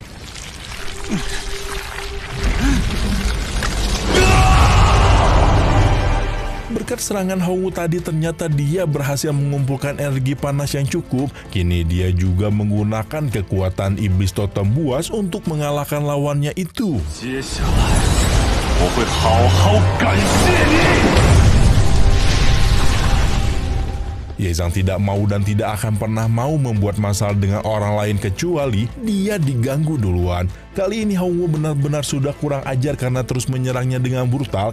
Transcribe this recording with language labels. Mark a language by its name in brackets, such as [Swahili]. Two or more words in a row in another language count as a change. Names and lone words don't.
[Indonesian] Berkat serangan Hong Wu tadi ternyata dia berhasil mengumpulkan energi panas yang cukup. Kini dia juga menggunakan kekuatan iblis totem buas untuk mengalahkan lawannya itu. [Chinese] 接下来我会好好感谢你。 [Indonesian] Ye Zhang tidak mau dan tidak akan pernah mau membuat masalah dengan orang lain kecuali dia diganggu duluan. Kali ini Hong Wu benar-benar sudah kurang ajar karena terus menyerangnya dengan brutal.